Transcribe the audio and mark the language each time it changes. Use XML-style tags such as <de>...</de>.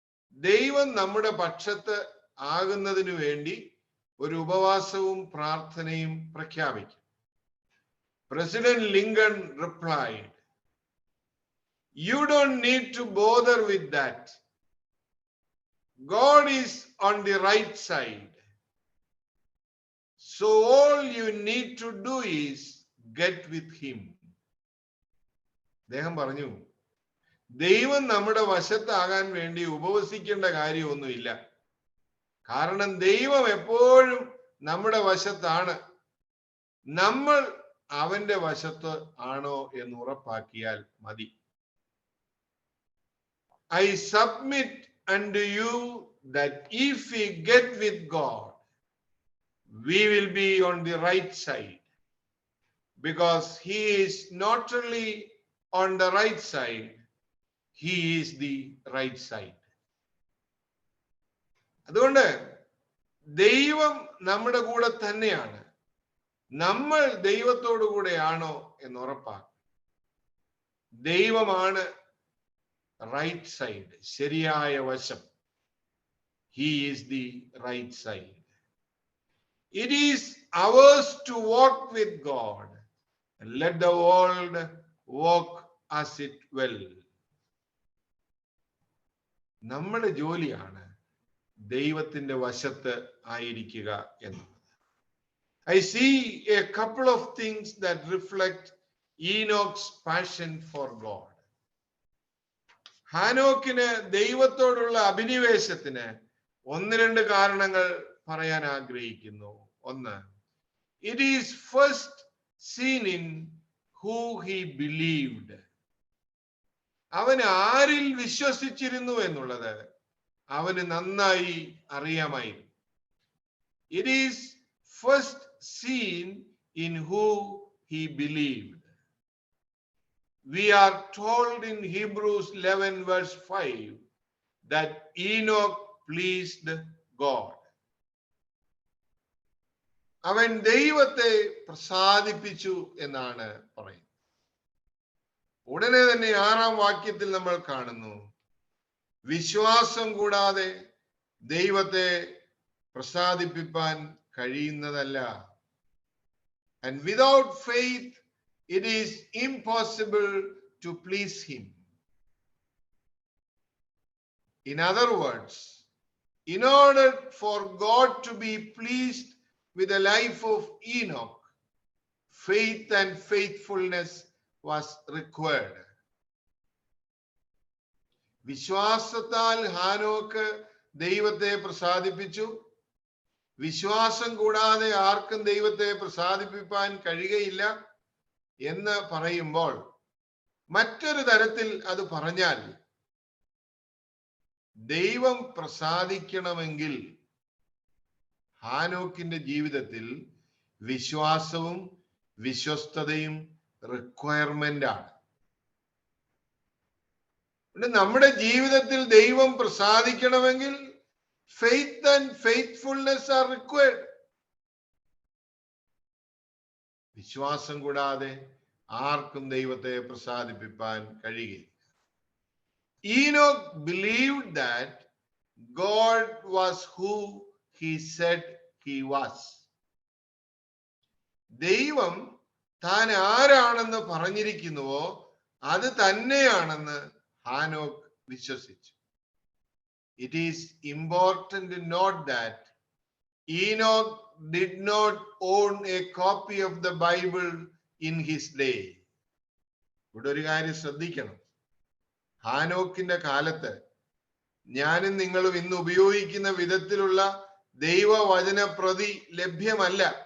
<ml>ദൈവം നമ്മുടെ പക്ഷത്ത് ആകുന്നതിനു വേണ്ടി ഒരു ഉപവാസവും പ്രാർത്ഥനയും പ്രഖ്യാപിക്കും.</ml> <en>President Lincoln replied, "You don't need to bother with that. God is on the right side. So all you need to do is get with him."</en> <ml>അദ്ദേഹം പറഞ്ഞു, ദൈവം നമ്മുടെ വശത്താകാൻ വേണ്ടി ഉപവസിക്കേണ്ട കാര്യമൊന്നുമില്ല. കാരണം ദൈവം എപ്പോഴും നമ്മുടെ വശത്താണ്. നമ്മൾ അവന്റെ വശത്ത് ആണോ എന്ന് ഉറപ്പാക്കിയാൽ മതി.</ml> <en>I submit unto you that if we get with God, we will be on the right side, because he is not only on the right side, he is the right side.</en> <ml>അതുകൊണ്ട് ദൈവം നമ്മുടെ കൂടെ തന്നെയാണ്. നമ്മൾ ദൈവത്തോടു കൂടെയാണോ എന്ന് ഉറപ്പാക്കും. ദൈവമാണ്</ml> <en>right side,</en> <ml>ശരിയായ വശം.</ml> <en>He is the right side. It is ours to walk with God. Let the world walk as it will.</en> <ml>നമ്മുടെ ജോലിയാണ് ദൈവത്തിന്റെ വശത്ത് ആയിരിക്കുക എന്നത്.</ml> <en>I see a couple of things that reflect Enoch's passion for God.</en> <ml>ഹാനോക്കിന് ദൈവത്തോടുള്ള അഭിനിവേശത്തിന് ഒന്ന് രണ്ട് കാരണങ്ങൾ പറയാൻ ആഗ്രഹിക്കുന്നു. ഒന്ന്,</ml> <en>it is first seen in who he believed.</en> <ml>അവൻ ആരിൽ വിശ്വസിച്ചിരുന്നു എന്നുള്ളത് അവന് നന്നായി അറിയാമായിരുന്നു.</ml> <en>It is first seen in who he believed. We are told in Hebrews 11 verse 5 that Enoch pleased God.</en> <ml>അവൻ ദൈവത്തെ പ്രസാദിപ്പിച്ചു എന്നാണ് പറയുന്നത്. ഉടനെ തന്നെ 6-ാം വാക്യത്തിൽ നമ്മൾ കാണുന്നു, വിശ്വാസം കൂടാതെ ദൈവത്തെ പ്രസാദിപ്പിക്കാൻ കഴിയുന്നതല്ല.</ml> <en>And without faith it is impossible to please him. In other words, in order for God to be pleased with the life of Enoch, faith and faithfulness was required.</en> <ml>വിശ്വാസത്താൽ ഹാനോക്ക് ദൈവത്തെ പ്രസാദിപ്പിച്ചു. വിശ്വാസം കൂടാതെ ആർക്കും ദൈവത്തെ പ്രസാദിപ്പിക്കാൻ കഴിയുകയില്ല എന്ന് പറയുമ്പോൾ, മറ്റൊരു തരത്തിൽ അത് പറഞ്ഞാൽ, ദൈവം പ്രസാദിക്കണമെങ്കിൽ ഹാനോക്കിന്റെ ജീവിതത്തിൽ വിശ്വാസവും വിശ്വസ്തതയും റിക്വയർമെന്റ് ആണ്. നമ്മുടെ ജീവിതത്തിൽ ദൈവം പ്രസാദിക്കണമെങ്കിൽ</ml> <en>faith and faithfulness are required.</en> <ml>വിശ്വാസം കൂടാതെ ആർക്കും ദൈവത്തെ പ്രസാദിപ്പിക്കാൻ കഴിയുകയില്ല.</ml> <en>Enoch believed that God was who he said he was.</en> <ml>ദൈവം താൻ ആരാണെന്ന് പറഞ്ഞിരിക്കുന്നുവോ അത് തന്നെയാണെന്ന് ഹാനോക്ക് വിശ്വസിച്ചു.</ml> <en>It is important to note that Enoch did not own a copy of the Bible in his day.</en> <ml>ഇവിടെ ഒരു കാര്യം ശ്രദ്ധിക്കണം. ഹാനോക്കിന്റെ കാലത്ത് ഞാനും നിങ്ങളും ഇന്ന് ഉപയോഗിക്കുന്ന വിധത്തിലുള്ള ദൈവവചന പ്രതി ലഭ്യമല്ല.</ml>